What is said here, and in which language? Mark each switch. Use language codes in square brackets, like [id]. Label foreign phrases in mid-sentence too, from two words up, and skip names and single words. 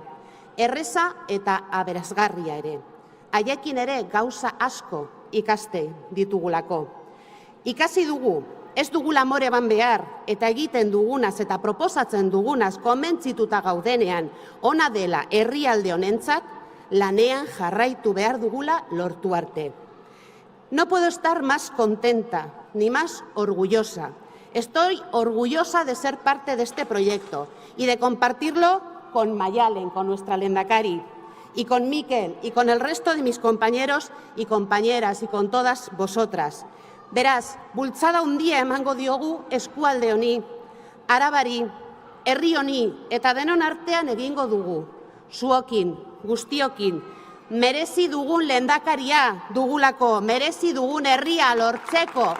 [eu] Erreza eta aberasgarria ere. Haiekin ere gauza asko ikaste ditugulako. Ikasi dugu, ez dugula amore ban behar, eta egiten dugunaz eta proposatzen dugunaz konbentzituta gaudenean ona dela herrialde honentzat, lanean jarraitu behar dugula lortu arte. [es] No puedo estar más contenta ni más orgullosa. Estoy orgullosa de ser parte de este proyecto y de compartirlo con Maialen, con nuestra lehendakari, y con Mikel, y con el resto de mis compañeros y compañeras, y con todas vosotras. [eu] Beraz, bultzada handia emango diogu eskualde honi, Arabari, herri honi, eta denon artean egingo dugu. Zuokin, guztiokin, merezi dugun lehendakaria dugulako, merezi dugun herria lortzeko.